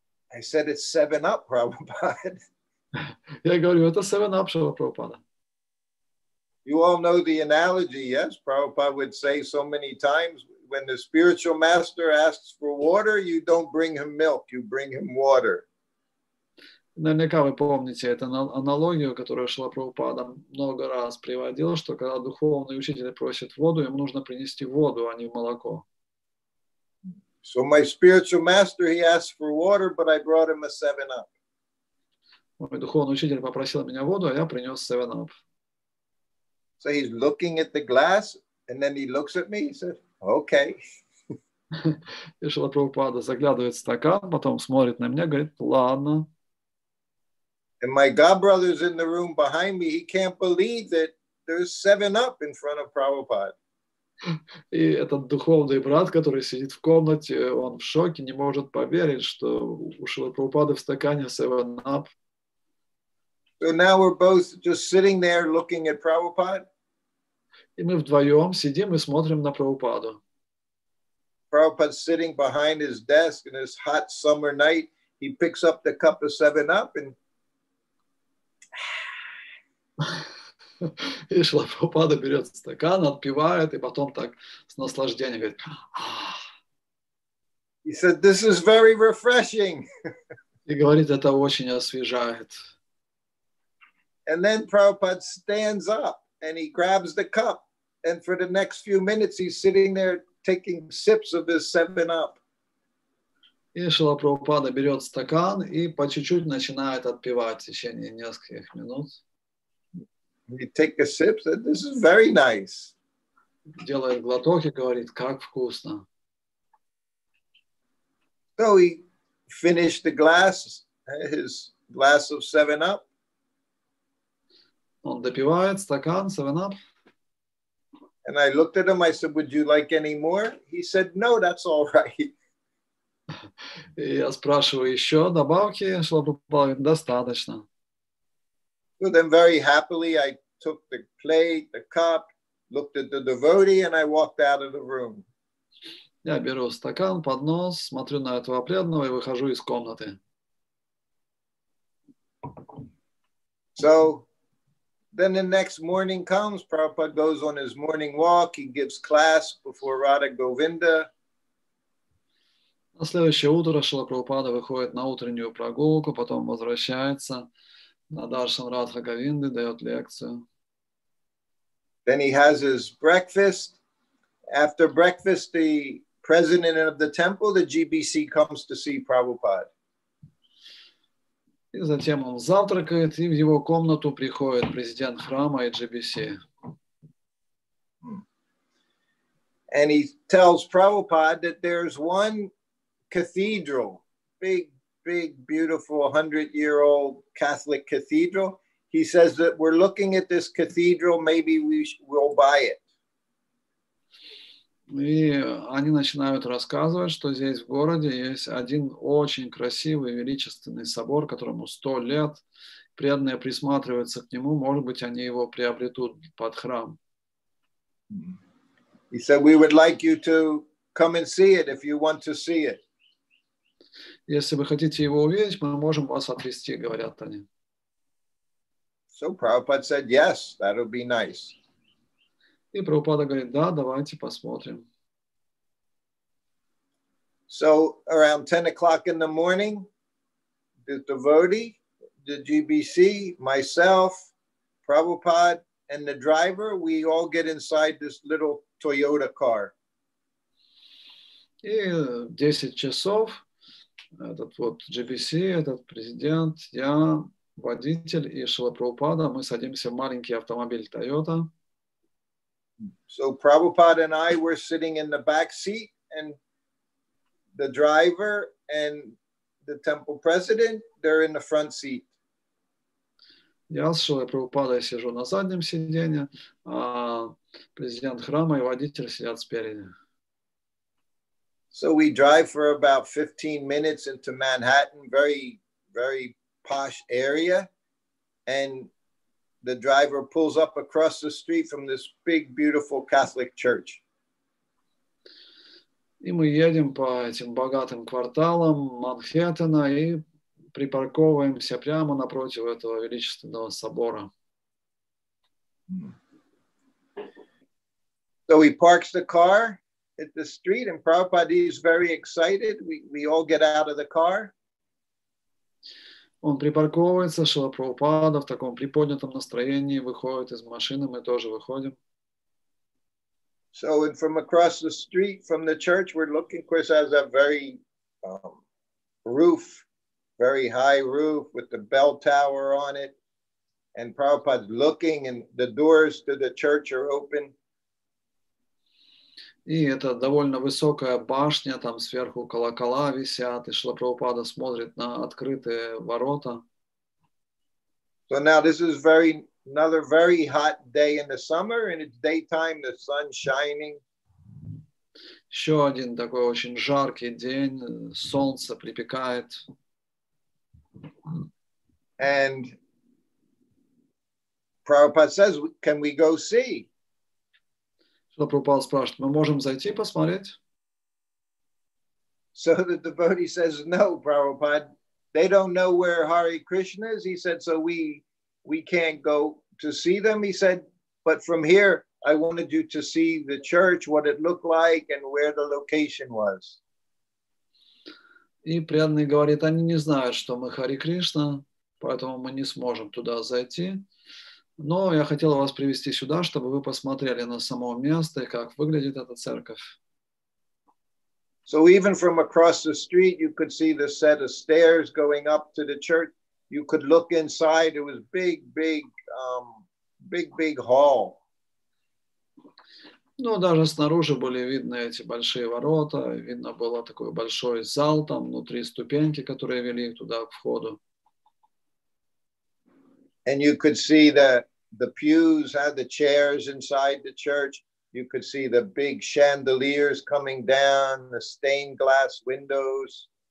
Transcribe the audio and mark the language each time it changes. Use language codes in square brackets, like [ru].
[en] I said, "It's 7-Up, Prabhupada." [ru] Я говорю, это 7-Up, Шрила Прабхупада. [en] You all know the analogy, yes? Prabhupada would say so many times, when the spiritual master asks for water, you don't bring him milk, you bring him water. [ru] Наверняка вы помните эту аналогию, которую Шрила Прабхупада много раз приводил, что когда духовный учитель просит воду, ему нужно принести воду, а не молоко. [en] So my spiritual master, he asked for water, but I brought him a 7-Up. [ru] Мой духовный учитель попросил меня воду, а я принес 7-Up. [en] So he's looking at the glass, and then he looks at me, he says, "Okay." [ru] И Шрила Прабхупада заглядывает в стакан, потом смотрит на меня, говорит, ладно. [en] And my godbrother's in the room behind me. He can't believe that there's 7-Up in front of Prabhupada. [ru] И этот духовный брат, который сидит в комнате, он в шоке, не может поверить, что у Шрилы Прабхупады в стакане 7-Up. [en] So now we're both just sitting there looking at Prabhupada. [ru] И мы вдвоем сидим и смотрим на Прабхупаду. [en] Prabhupada's sitting behind his desk in this hot summer night. He picks up the cup of 7-Up and [ru] И Шрила Прабхупада берет стакан, отпивает, и потом так с наслаждением говорит. [en] he said, "This is very refreshing." [ru] И говорит, это очень освежает. [en] And then Prabhupada stands up and he grabs the cup. And for the next few minutes, he's sitting there taking sips of his 7-Up. [ru] И Шрила Прабхупада берет стакан и по чуть-чуть начинает отпивать в течение нескольких минут. [en] He take a sip, said, "This is very nice." [ru] Делает глоток и говорит, как вкусно. [en] So he finished the glass, his glass of 7-Up. [ru] Он допивает стакан 7-Up. [en] And I looked at him, I said, "Would you like any more?" He said, "No, that's all right." [ru] И я спрашиваю, еще добавки? Шрила Прабхупада говорит, достаточно. [en] So then very happily, I took the plate, the cup, looked at the devotee, and I walked out of the room. [ru] Я беру стакан, поднос, смотрю на этого преданного и выхожу из комнаты. [en] So then the next morning comes, Prabhupada goes on his morning walk, he gives class before Radha Govinda. [ru] На следующее утро Шрила Прабхупада выходит на утреннюю прогулку, потом возвращается на даршан Радха Говинды, дает лекцию. [en] Then he has his breakfast. After breakfast, the president of the temple, the GBC, comes to see Prabhupada. [ru] И затем он завтракает, и в его комнату приходит президент храма и GBC. [en] And he tells Prabhupada that there's one cathedral, big, beautiful 100-year-old Catholic cathedral. He says that we're looking at this cathedral, maybe we'll buy it. [ru] И они начинают рассказывать, что здесь в городе есть один очень красивый, величественный собор, которому 100 лет. Преданные присматриваются к нему, может быть, они его приобретут под храм. [en] He said, "We would like you to come and see it if you want to see it." [ru] Если вы хотите его увидеть, мы можем вас отвезти, говорят они. [en] So Prabhupada said, "Yes, that'll be nice." [ru] И Прабхупада говорит, да, давайте посмотрим. [en] So around 10 o'clock in the morning, the devotee the GBC, myself, Prabhupada, and the driver, we all get inside this little Toyota car. [ru] И в 10 часов этот вот GBC, этот президент, я, водитель и Шрила Прабхупада, мы садимся в маленький автомобиль Toyota. [en] So Prabhupada and I were sitting in the back seat, and the driver and the temple president, they're in the front seat. [ru] Я с Шрилой Прабхупадой сижу на заднем сиденье, а президент храма и водитель сидят спереди. [en] So we drive for about 15 minutes into Manhattan, very, very posh area. And the driver pulls up across the street from this big, beautiful Catholic church. [ru] И мы едем по этим богатым кварталам Манхэттена и припарковываемся прямо напротив этого величественного собора. [en] So he parks the car at the street, and Prabhupada is very excited. We all get out of the car. [ru] Он припарковывается, Шрила Прабхупада в таком приподнятом настроении выходит из машины, мы тоже выходим. [en] So from across the street from the church, we're looking, of course, has a very roof, very high roof with the bell tower on it. And Prabhupada's looking, and the doors to the church are open. [ru] И это довольно высокая башня, там сверху колокола висят, и Шрила Прабхупада смотрит на открытые ворота. [en] So now this is another very hot day in the summer, and it's daytime, the sun's shining. [ru] Еще один такой очень жаркий день, солнце припекает. [en] And Prabhupada says, can we go see? [ru] Шрила Прабхупада спрашивает, мы можем зайти посмотреть? [en] So the devotee says, no, Prabhupada, they don't know where Hare Krishna is. He said, so we can't go to see them. He said, but from here, I wanted you to see the church, what it looked like, and where the location was. [ru] И преданный говорит, они не знают, что мы Хари Кришна, поэтому мы не сможем туда зайти. Но я хотел вас привести сюда, чтобы вы посмотрели на само место и как выглядит эта церковь. [en] So even from across the street, you could see the set of stairs going up to the church. You could look inside. It was big hall. [ru] Ну, даже снаружи были видны эти большие ворота. Видно было такой большой зал, там внутри ступеньки, которые вели туда к входу. [en] And you could see the pews, had the chairs inside the church. You could see the big chandeliers coming down, the stained glass windows.